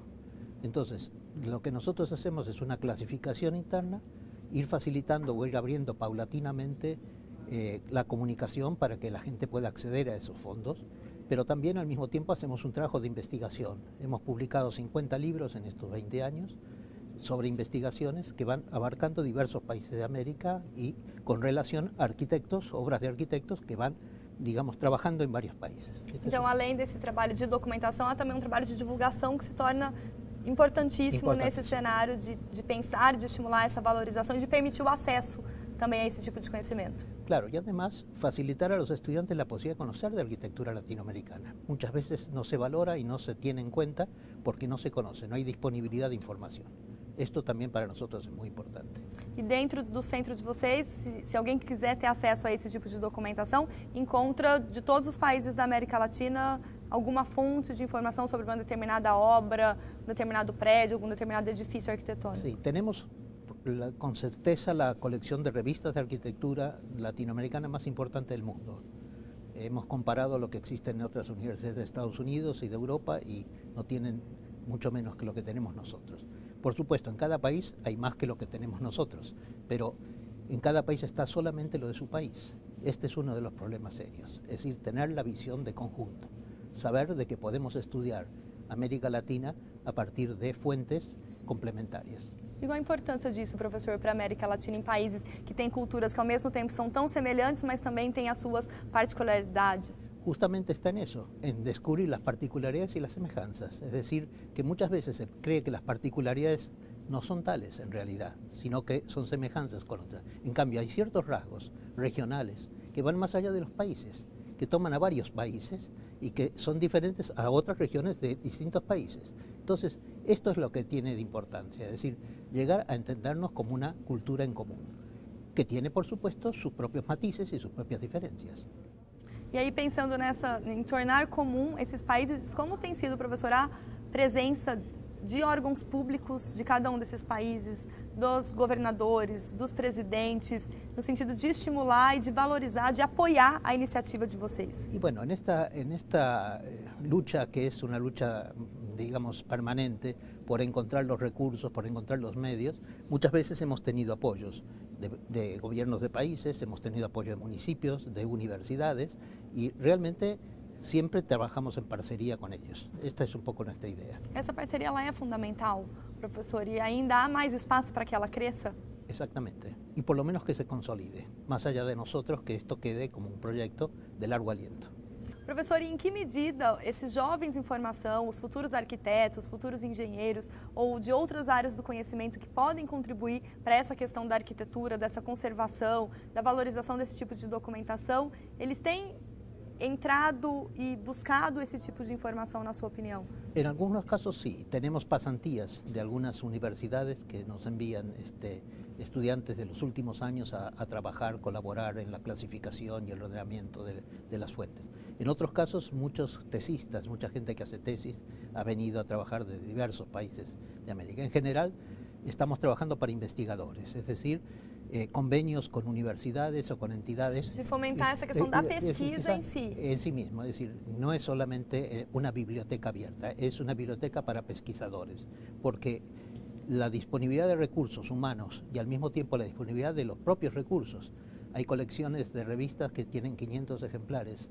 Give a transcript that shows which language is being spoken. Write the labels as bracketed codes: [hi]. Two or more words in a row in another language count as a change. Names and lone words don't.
[es] Entonces, lo que nosotros hacemos es una clasificación interna, ir facilitando o ir abriendo paulatinamente la comunicación para que la gente pueda acceder a esos fondos, pero también al mismo tiempo hacemos un trabajo de investigación. Hemos publicado 50 libros en estos 20 años sobre investigaciones que van abarcando diversos países de América y con relación a arquitectos, obras de arquitectos que van, digamos, trabajando [pt] em vários países. Então, além desse trabalho de documentação, há também um trabalho de divulgação que se torna importantíssimo nesse cenário de pensar, de estimular essa valorização e de permitir o acesso também a esse tipo de conhecimento. [es] Claro, y además facilitar a los estudiantes la posibilidad de conocer de arquitectura latinoamericana. Muchas veces no se valora y no se tiene en cuenta porque no se conoce, no hay disponibilidad de información. Esto también para nosotros es muy importante. [pt] E dentro do centro de vocês, se alguém quiser ter acesso a esse tipo de documentação, encontra de todos os países da América Latina alguma fonte de informação sobre uma determinada obra, um determinado prédio, algum determinado edifício arquitetônico? [es] Sí, tenemos con certeza la colección de revistas de arquitectura latinoamericana más importante del mundo. Hemos comparado lo que existe en otras universidades de Estados Unidos y de Europa y no tienen mucho menos que lo que tenemos nosotros. Por supuesto, en cada país hay más que lo que tenemos nosotros, pero en cada país está solamente lo de su país. Este es uno de los problemas serios, es decir, tener la visión de conjunto, saber de que podemos estudiar América Latina a partir de fuentes complementarias. [pt] E qual a importância disso, professor, para a América Latina, em países que têm culturas que ao mesmo tempo são tão semelhantes, mas também têm as suas particularidades? [es] Justamente está en eso, en descubrir las particularidades y las semejanzas. Es decir, que muchas veces se cree que las particularidades no son tales en realidad, sino que son semejanzas con otras. En cambio, hay ciertos rasgos regionales que van más allá de los países, que toman a varios países y que son diferentes a otras regiones de distintos países. Entonces, esto es lo que tiene de importancia, es decir, llegar a entendernos como una cultura en común, que tiene, por supuesto, sus propios matices y sus propias diferencias. [pt] E aí, pensando em tornar comum esses países, como tem sido, professor, a presença de órgãos públicos de cada um desses países, dos governadores, dos presidentes, no sentido de estimular e de valorizar, de apoiar a iniciativa de vocês? [es] Y bueno, en esta lucha, que es una lucha, digamos, permanente, por encontrar los recursos, por encontrar los medios, muchas veces hemos tenido apoyos de gobiernos de países, hemos tenido apoyo de municipios, de universidades, y realmente siempre trabajamos en parcería con ellos. Esta es un poco nuestra idea. [pt] Essa parceria ela é fundamental, professor, e ainda há mais espaço para que ela cresça? [es] Exactamente, y por lo menos que se consolide, más allá de nosotros, que esto quede como un proyecto de largo aliento. [pt] Professor, e em que medida esses jovens em formação, os futuros arquitetos, futuros engenheiros ou de outras áreas do conhecimento que podem contribuir para essa questão da arquitetura, dessa conservação, da valorização desse tipo de documentação, eles têm entrado [es] y buscado ese tipo de información, [pt] na sua opinión? [es] En algunos casos sí, tenemos pasantías de algunas universidades que nos envían estudiantes de los últimos años a trabajar, colaborar en la clasificación y el ordenamiento de las fuentes. En otros casos, muchos tesistas, mucha gente que hace tesis ha venido a trabajar de diversos países de América. En general, estamos trabajando para investigadores, es decir, convenios con universidades o con entidades. De fomentar esa [pt] questão da pesquisa [es] en sí. En sí mismo, es decir, no es solamente una biblioteca abierta, es una biblioteca para pesquisadores, porque la disponibilidad de recursos humanos y al mismo tiempo la disponibilidad de los propios recursos. Hay colecciones de revistas que tienen 500 ejemplares.